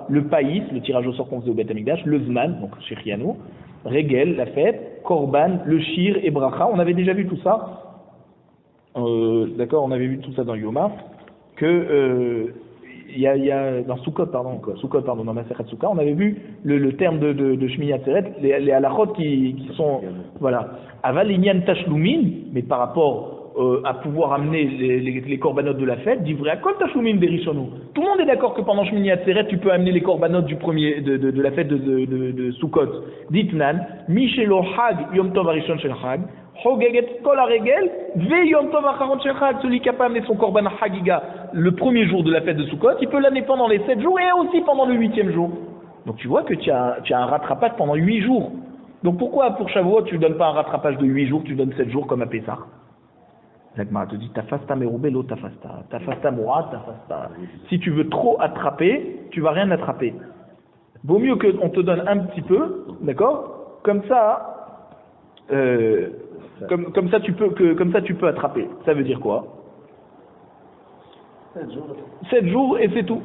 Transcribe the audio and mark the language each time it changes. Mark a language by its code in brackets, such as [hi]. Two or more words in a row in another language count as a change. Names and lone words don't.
[fr] Le païs, le tirage au sort qu'on faisait au Beth Amikdash, le Zman, donc chez Chiano, Regel, la fête, Korban, le Shir et Bracha, on avait déjà vu tout ça, d'accord, on avait vu tout ça dans Yoma, que il y a dans Sukkot, dans [he] מסכת סוכות, [fr] on avait vu le terme de Shmini Atzeret, les halachot qui sont, voilà, [he] אבל ענין תשלומין, [fr] mais par rapport à pouvoir amener les korbanot de la fête, [he] דברי הכל תשלומין בראשון. [fr] Tout le monde est d'accord que pendant Shmini Atzeret, tu peux amener les korbanot du premier de la fête de Sukkot. [he] דתנן, מי שלא חג יום טוב הראשון של חג. [fr] Celui qui a pas amené son korban hagiga le premier jour de la fête de Sukkot, il peut l'amener pendant les 7 jours et aussi pendant le 8e jour. Donc tu vois que tu as un rattrapage pendant 8 jours. Donc pourquoi pour Shavuot tu ne donnes pas un rattrapage de 8 jours, tu donnes 7 jours comme à Pessah? La Gemara te dit [he] תפסת מרובה לא תפסת, תפסת מועט תפסת. [fr] Si tu veux trop attraper, tu vas rien attraper. Vaut mieux qu'on te donne un petit peu, d'accord? Comme ça. Comme ça tu peux attraper. Ça veut dire quoi? 7 jours et c'est tout.